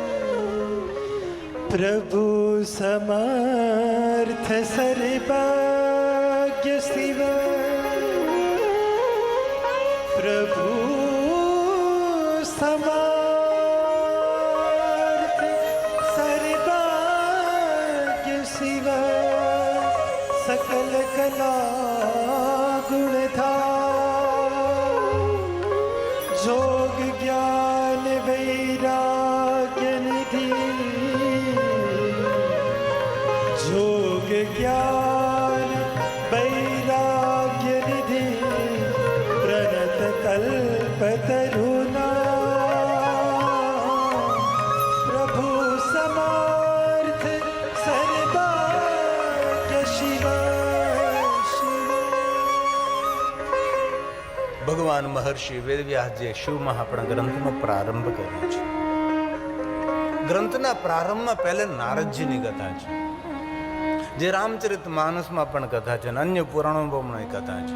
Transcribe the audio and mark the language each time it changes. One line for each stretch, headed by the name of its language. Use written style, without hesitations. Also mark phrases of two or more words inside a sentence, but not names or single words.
Awadhi: प्रभु समर्थ सर्वज्ञ शिव प्रभु समर्थ सर्वज्ञ शिव પ્રભુ સમર્થ સર્વજ્ઞ શિવ सकल कला गुणधाम जोग ज्ञान वैराग्य निधि जोग ज्ञान वैराग्य निधि प्रणत कल्पतरुना प्रभु समर्थ सर्वज्ञ शिव
Gujarati: ભગવાન મહર્ષિ વેદવ્યાસજીએ શિવમાં આપણા ગ્રંથનો પ્રારંભ કર્યો છે. ગ્રંથના પ્રારંભમાં પહેલે નારદજીની કથા છે, જે રામચરિત માનસમાં પણ કથા છે અને અન્ય પુરાણોમાં પણ કથા છે.